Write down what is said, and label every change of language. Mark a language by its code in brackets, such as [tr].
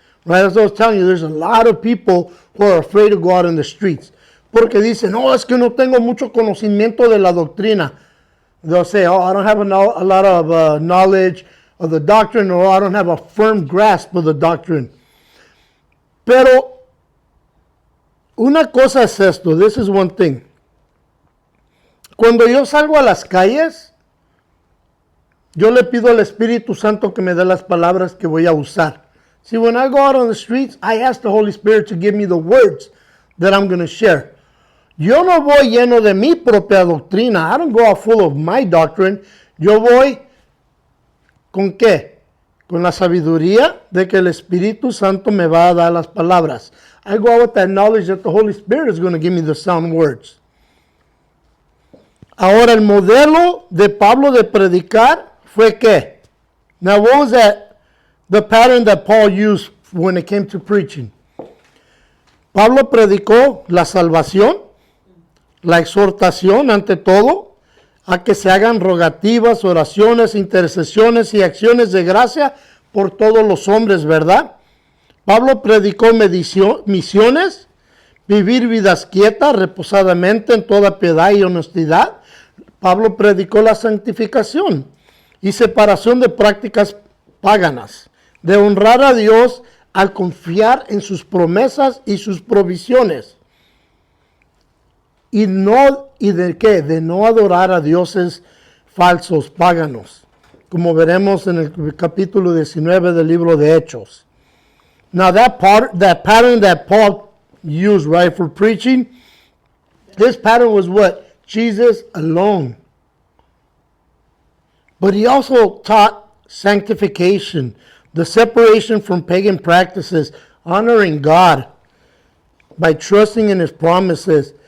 [en] Right? As I was telling you, there's a lot of people who are afraid to go out in the streets. [es] Porque dicen, no, es que no tengo mucho conocimiento de la doctrina. [en] They'll say, oh, I don't have a lot of knowledge of the doctrine, or I don't have a firm grasp of the doctrine. [es] Pero una cosa es esto, [en] this is one thing. [es] Cuando yo salgo a las calles, yo le pido al Espíritu Santo que me dé las palabras que voy a usar. [en] See, when I go out on the streets, I ask the Holy Spirit to give me the words that I'm going to share. [es] Yo no voy lleno de mi propia doctrina. [en] I don't go out full of my doctrine. [es] Yo voy, ¿con qué? Con la sabiduría de que el Espíritu Santo me va a dar las palabras. [en] I go out with that knowledge that the Holy Spirit is going to give me the sound words. [es] Ahora, el modelo de Pablo de predicar fue ¿qué? [en] Now, what was the pattern that Paul used when it came to preaching? [es] Pablo predicó la salvación, la exhortación ante todo, a que se hagan rogativas, oraciones, intercesiones y acciones de gracia por todos los hombres, ¿verdad? Pablo predicó misiones, vivir vidas quietas, reposadamente en toda piedad y honestidad. Pablo predicó la santificación y separación de prácticas paganas, de honrar a Dios al confiar en sus promesas y sus provisiones. ¿Y de qué? De no adorar a dioses falsos, paganos, como veremos en el capítulo 19 del libro de Hechos. [en] Now that pattern that Paul used, right, for preaching, this pattern was what? Jesus alone. But he also taught sanctification, the separation from pagan practices, honoring God by trusting in his promises.